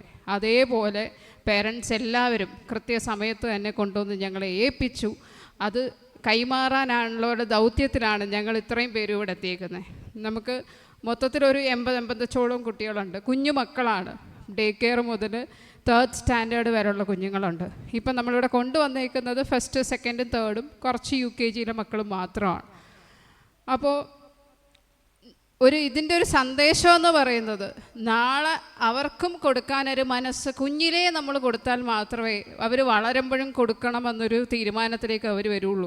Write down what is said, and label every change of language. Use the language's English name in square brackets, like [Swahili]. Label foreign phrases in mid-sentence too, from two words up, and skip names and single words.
[Malayalam] അതേപോലെ പേരൻസ് എല്ലാവരും കൃത്യസമയത്ത് തന്നെ കൊണ്ടുവന്ന് ഞങ്ങളെ ഏൽപ്പിച്ചു. അത് കൈമാറാനുള്ള ദൗത്യത്തിലാണ് ഞങ്ങൾ ഇത്രയും പേരും ഇവിടെ എത്തിയേക്കുന്നത്. നമുക്ക് മൊത്തത്തിലൊരു 80-85 കുട്ടികളുണ്ട്. കുഞ്ഞു മക്കളാണ്. ഡേ കെയർ മുതൽ 3rd സ്റ്റാൻഡേർഡ് വരെയുള്ള കുഞ്ഞുങ്ങളുണ്ട്. ഇപ്പം നമ്മളിവിടെ കൊണ്ടുവന്നേക്കുന്നത് 1st, 2nd, 3rd കുറച്ച് UKGയിലെ മക്കളും മാത്രമാണ്. അപ്പോൾ ഇതിൻ്റെ ഒരു സന്ദേശം എന്ന് പറയുന്നത്, നാളെ അവർക്കും കൊടുക്കാനൊരു മനസ്സ് കുഞ്ഞിലേ നമ്മൾ കൊടുത്താൽ മാത്രമേ അവർ വളരുമ്പോഴും കൊടുക്കണമെന്നൊരു തീരുമാനത്തിലേക്ക് അവർ വരുള്ളൂ.